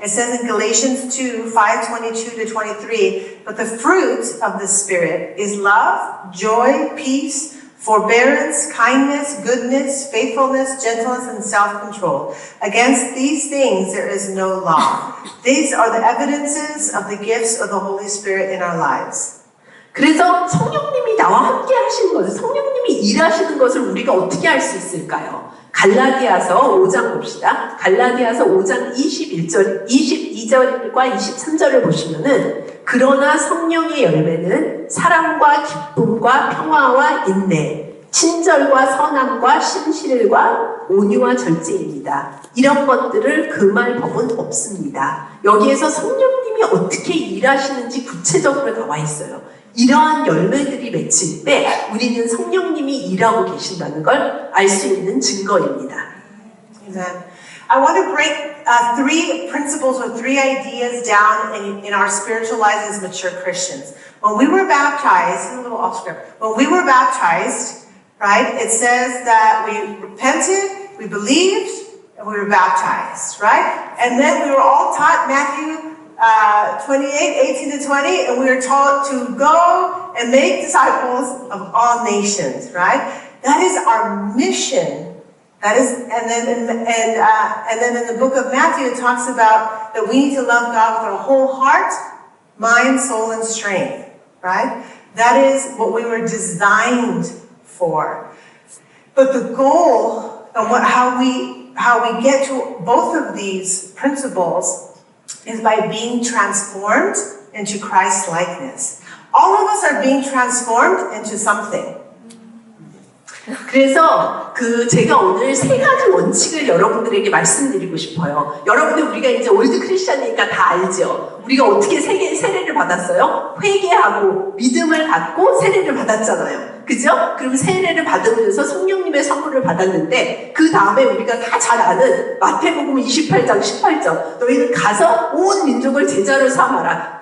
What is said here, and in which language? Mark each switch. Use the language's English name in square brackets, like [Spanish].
[English] It says in Galatians 2:5-22-23, but the fruit of the Spirit is love, joy, peace, forbearance, kindness, goodness, faithfulness, gentleness, and self-control. Against these things there is no law. These are the evidences of the gifts of the Holy Spirit in our lives. [Korean] 그래서 성령님이 나와 함께 하시는 것을, 성령님이 일하시는 것을 우리가 어떻게 알 수 있을까요? 갈라디아서 5장 봅시다. 갈라디아서 5장 22절과 23절을 보시면은 그러나 성령의 열매는 사랑과 기쁨과 평화와 인내, 친절과 선함과 신실과 온유와 절제입니다. 이런 것들을 금할 법은 없습니다. 여기에서 성령님이 어떻게 일하시는지 구체적으로 나와 있어요. 이러한 열매들이 맺힐 때 우리는 성령님이 일하고 계신다는 걸 알 수 있는 증거입니다. [English] Amen. I want to break three principles or three ideas down in our spiritual lives as mature Christians. When we were baptized, a little off script, when we were baptized, right, it says that we repented, we believed, and we were baptized, right? And then we were all taught Matthew 28:18-20, and we are taught to go and make disciples of all nations, right? That is our mission. That is, and then in the book of Matthew, it talks about that we need to love God with our whole heart, mind, soul, and strength, right? That is what we were designed for. But the goal and how we get to both of these principles is by being transformed into Christ's likeness. All of us are being transformed into something. [Korean] 그래서 제가 오늘 세 가지 원칙을 여러분들에게 말씀드리고 싶어요. 여러분들 우리가 이제 올드 크리스천이니까 다 알죠? 우리가 어떻게 세례를 받았어요? 회개하고 믿음을 갖고 세례를 받았잖아요. 그죠? 그럼 세례를 받으면서 성령님의 선물을 받았는데 그 다음에 우리가 다 잘 아는 마태복음 28장 18절 너희는 가서 온 민족을 제자로 삼아라.